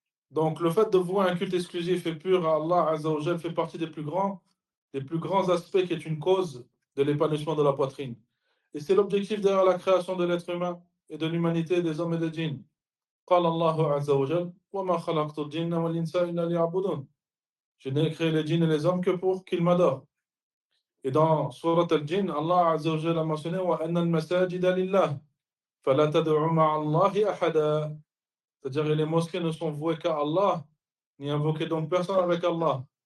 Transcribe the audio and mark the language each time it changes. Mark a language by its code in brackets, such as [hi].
[fr] Donc, le fait de vouer un culte exclusif et pur à Allah Azza wa Jal fait partie des plus grands aspects qui est une cause de l'épanouissement de la poitrine. Et c'est l'objectif derrière la création de l'être humain et de l'humanité, des hommes et des djinns. [ar] قال الله عز وجل وما خلقت الجن والإنس إلا ليعبدون. [fr] Je n'ai créé les djinns et les hommes que pour qu'ils m'adorent. Et dans sourate al-djinn, Allah Azza wa Jal a mentionné [ar] وأن المساجد لله فلا تدعوا مع الله أحدا. [fr] C'est-à-dire que les mosquées ne sont vouées qu'à Allah, n'y invoquez donc personne avec Allah.